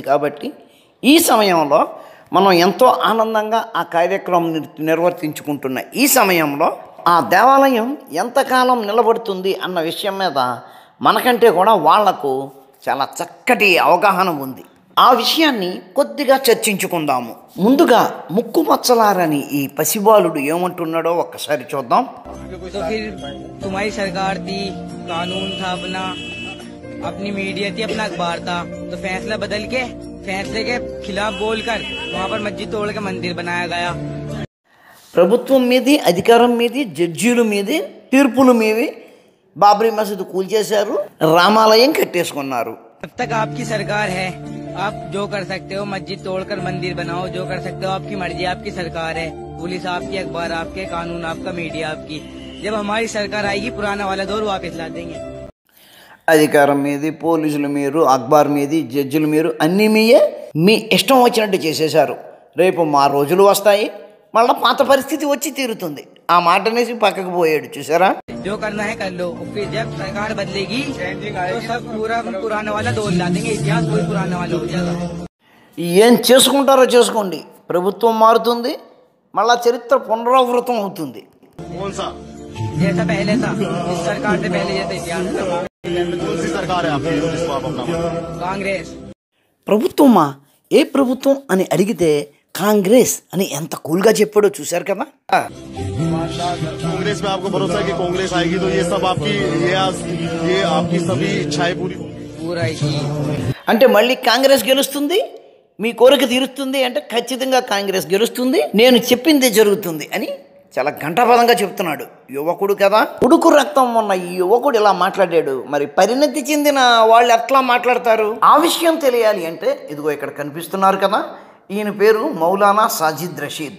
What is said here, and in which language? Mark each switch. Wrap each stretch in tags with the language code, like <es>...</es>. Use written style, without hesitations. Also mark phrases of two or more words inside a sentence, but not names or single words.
<te>కాబట్టి ఈ సమయంలో మనం ఎంతో ఆనందంగా ఆ కార్యక్రమం నిర్వర్తించుకుంటున్న ఈ సమయంలో ఆ దేవాలయం ఎంతకాలం నిలబడుతుంది అన్న విషయం మీద మనకంటే కూడా వాళ్లకు చాలా చక్కటి అవగాహన ఉంది. ఆ విషయాన్ని కొద్దిగా చర్చించుకుందాము. ముందుగా ముక్కు మచ్చలారని ఈ పసిబాలుడు ఏమంటున్నాడో ఒక్కసారి చూద్దాం.</te> <hi>तुम्हारी सरकार थी, कानून था अपना, अपनी मीडिया थी, अपना अखबार था, तो फैसला बदल के फैसले के खिलाफ बोलकर वहाँ पर मस्जिद तोड़ के मंदिर बनाया गया.</hi> <te>ప్రభుత్వం మీది, అధికారం మీది, జడ్జీల మీది, తీర్పుల మీది బాబ్రీ మసీదు కూల్చేశారు, రామాలయం కట్టేసుకున్నారు.</te> <hi>जब तक आपकी सरकार है, आप जो कर सकते हो, मस्जिद तोड़कर मंदिर बनाओ, जो कर सकते हो, आपकी मर्जी, आपकी सरकार है, पुलिस आपकी, अखबार आपके, कानून आपका, मीडिया आपकी. जब हमारी सरकार आएगी पुराना वाला दौर वापस ला देंगे.</hi> <te>అధికారం మీది, పోలీసులు మీరు, అక్బార్ మీది, జడ్జిలు మీరు, అన్నీ మీయే. మీ ఇష్టం వచ్చినట్టు చేసేశారు. రేపు మా రోజులు వస్తాయి, మళ్ళీ పాత పరిస్థితి వచ్చి తీరుతుంది. ఆ మాట అనేసి పక్కకు పోయాడు. చూసారా?</te> <hi>जो करना है कर लो, फिर जब सरकार बदलेगी तो सब पूरा पुराना वाला दौर ला देंगे, इतिहास कोई पुराना वाला हो जाएगा.</hi> <te>ఏం చేసుకుంటారో చేసుకోండి, ప్రభుత్వం మారుతుంది, మళ్ళా చరిత్ర పునరావృతం అవుతుంది.</te> <hi>जैसा पहले था, इस सरकार से पहले जैसा इतिहास था. कांग्रेस</hi> <te>ప్రభుత్వమా? ఏ ప్రభుత్వం అని అడిగితే కాంగ్రెస్ అని ఎంత కూల్గా చెప్పాడో చూశారు కదా.</te> <hi>कांग्रेस में आपको भरोसा है कि कांग्रेस आएगी तो ये सब आपकी ये आपकी सभी इच्छाएं पूरा</hi> <te>అంటే మళ్ళీ కాంగ్రెస్ గెలుస్తుంది, మీ కోరిక తీరుస్తుంది అంటే ఖచ్చితంగా కాంగ్రెస్ గెలుస్తుంది, నేను చెప్పిందే జరుగుతుంది అని చాలా ఘంటాపదంగా చెప్తున్నాడు. యువకుడు కదా, ఉడుకు రక్తం ఉన్న ఈ యువకుడు ఇలా మాట్లాడాడు. మరి పరిణతి చెందిన వాళ్ళు ఎట్లా మాట్లాడతారు? ఆ విషయం తెలియాలి అంటే ఇదిగో ఇక్కడ కనిపిస్తున్నారు కదా, ఈయన పేరు మౌలానా సాజిద్ రషీద్.</te>